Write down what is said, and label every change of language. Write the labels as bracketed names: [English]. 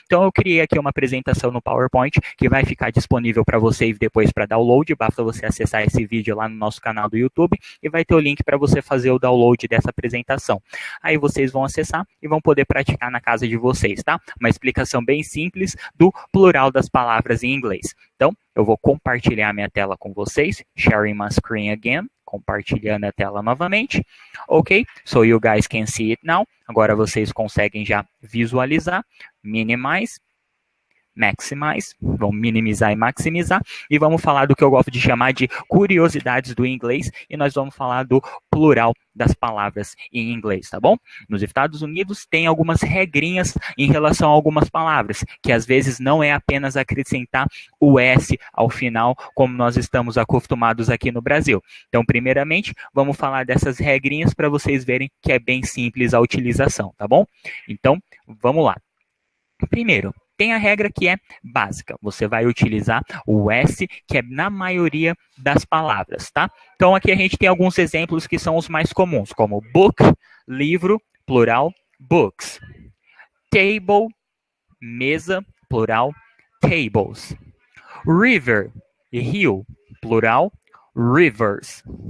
[Portuguese] Então eu criei aqui uma apresentação no PowerPoint que vai ficar disponível para vocês depois para download, basta você acessar esse vídeo lá no nosso canal do YouTube e vai ter o link para você fazer o download dessa apresentação. Aí vocês vão acessar e vão poder praticar na casa de vocês, tá? Uma explicação bem simples do plural das palavras em inglês. Então, eu vou compartilhar minha tela com vocês, [English] sharing my screen again, [Portuguese] compartilhando a tela novamente. [English] Ok, so you guys can see it now. [Portuguese] Agora vocês conseguem já visualizar, minimize, maximize, vamos minimizar e maximizar, e vamos falar do que eu gosto de chamar de curiosidades do inglês, e nós vamos falar do plural das palavras em inglês, tá bom? Nos Estados Unidos tem algumas regrinhas em relação a algumas palavras, que às vezes não é apenas acrescentar o S ao final, como nós estamos acostumados aqui no Brasil. Então, primeiramente, vamos falar dessas regrinhas para vocês verem que é bem simples a utilização, tá bom? Então, vamos lá. Primeiro, tem a regra que é básica. Você vai utilizar o S, que é na maioria das palavras, tá? Então, aqui a gente tem alguns exemplos que são os mais comuns, como book, livro, plural, books. Table, mesa, plural, tables. River, rio, plural, rivers.